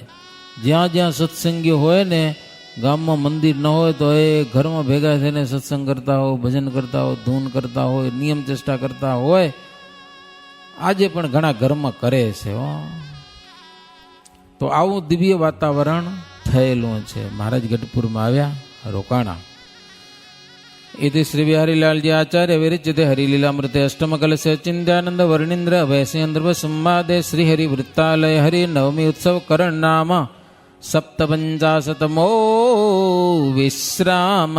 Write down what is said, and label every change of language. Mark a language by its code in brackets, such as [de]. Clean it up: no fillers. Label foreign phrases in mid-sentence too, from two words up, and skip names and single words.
[gu] જ્યાં જ્યાં સત્સંગી હોય ને, ગામમાં મંદિર ન હોય તો એ ઘરમાં ભેગા થઈને સત્સંગ કરતા હોય, ભજન કરતા હોય, ધૂન કરતા હોય, નિયમ ચેષ્ટા કરતા હોય. આજે પણ ઘણા ઘરમાં કરે છે. તો આવું દિવ્ય વાતાવરણ થયેલું છે. મહારાજ ગઢપુરમાં આવ્યા, રોકાણા. [sa] इति श्री बिहारीलाल जी आचार्य विरचिते हरिलीलामृते अष्टम कलशे चिंत्यानंद वर्णींद्र अभयसिंह संवादे श्रीहरि वृत्तालय हरि नवमी उत्सव करण नाम सप्तपंचाशतमो विश्राम.